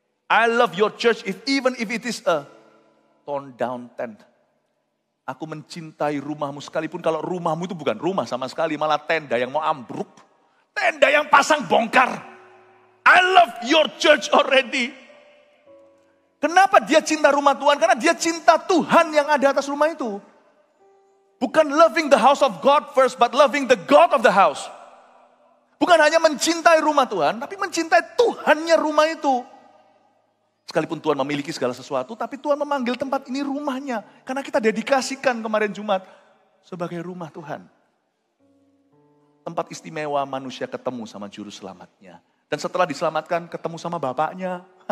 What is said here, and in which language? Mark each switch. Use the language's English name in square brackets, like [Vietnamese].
[English] I love your church even if it is a torn down tent. [Indonesian] Aku mencintai rumahmu sekalipun kalau rumahmu itu bukan rumah sama sekali, malah tenda yang mau ambruk. Tenda yang pasang bongkar. [English] I love your church already. [Indonesian] Kenapa dia cinta rumah Tuhan? Karena dia cinta Tuhan yang ada atas rumah itu. Bukan [English] loving the house of God first, but loving the God of the house. [Indonesian] Bukan hanya mencintai rumah Tuhan, tapi mencintai Tuhannya rumah itu. Sekalipun Tuhan memiliki segala sesuatu, tapi Tuhan memanggil tempat ini rumahnya. Karena kita dedikasikan kemarin Jumat sebagai rumah Tuhan. Tempat istimewa manusia ketemu sama juru selamatnya. Dan setelah diselamatkan ketemu sama bapaknya.